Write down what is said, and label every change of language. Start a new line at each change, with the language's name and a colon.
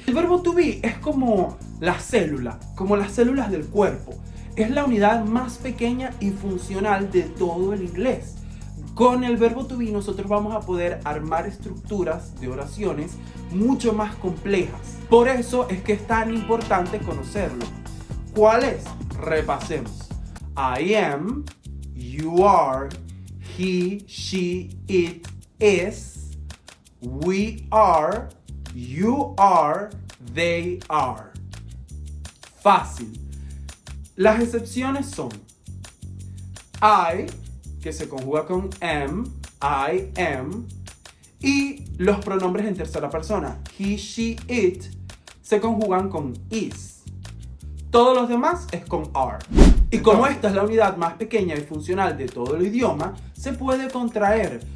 Spanish: El verbo to be es como la célula, como las células del cuerpo. Es la unidad más pequeña y funcional de todo el inglés. Con el verbo to be nosotros vamos a poder armar estructuras de oraciones mucho más complejas. Por eso es que es tan importante conocerlo. ¿Cuál es? Repasemos.
English: I am, you are, he, she, it, is, we are, you are, they are.
Spanish: Fácil. Las excepciones son I, que se conjuga con am, I am, y los pronombres en tercera persona, he, she, it, se conjugan con is. Todos los demás es con are. Y como esta es la unidad más pequeña y funcional de todo el idioma, se puede contraer.